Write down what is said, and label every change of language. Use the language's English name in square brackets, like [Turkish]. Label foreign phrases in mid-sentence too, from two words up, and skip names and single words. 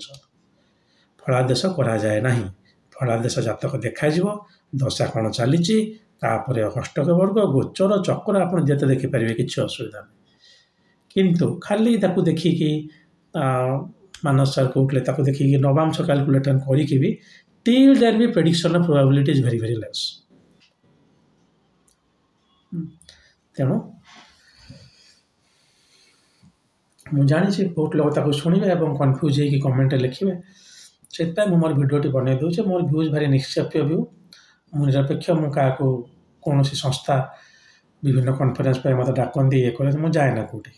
[Odia] ଫଳାଦେଶ କରାଯାଏ ନାହିଁ। ଫଳାଦେଶ ଜାତକ ଦେଖାଯିବ, ଦଶା କ'ଣ ଚାଲିଛି, ତାପରେ ଅଷ୍ଟକ ବର୍ଗ, ଗୋଚର, ଚକ୍ର ଆପଣ ଯେତେ ଦେଖିପାରିବେ, କିଛି ଅସୁବିଧା ନାହିଁ। କିନ୍ତୁ ଖାଲି ତାକୁ ଦେଖିକି ମାନସ ସାର୍ କହୁଥିଲେ ତାକୁ ଦେଖିକି ନବାଂଶ କାଲକୁଲେଟର୍ କରିକି ବି [English] till there be prediction of probability is very very less। [Odia] ତେଣୁ ମୁଁ ଜାଣିଛି ବହୁତ ଲୋକ ତାକୁ ଶୁଣିବେ ଏବଂ କନଫ୍ୟୁଜ୍ ହେଇକି କମେଣ୍ଟରେ ଲେଖିବେ। ସେଥିପାଇଁ ମୁଁ ମୋର ଭିଡ଼ିଓଟି ବନେଇ ଦେଉଛି। ମୋର ଭ୍ୟୁଜ୍ ଭାରି ନିଷ୍ପକ୍ଷ ଭ୍ୟୁ, ମୁଁ ନିରପେକ୍ଷ। ମୁଁ କାହାକୁ କୌଣସି ସଂସ୍ଥା ବିଭିନ୍ନ କନଫରେନ୍ସ ପାଇଁ ମୋତେ ଡାକନ୍ତି, ଇଏ କରେ, ମୁଁ ଯାଏ ନା କେଉଁଠି।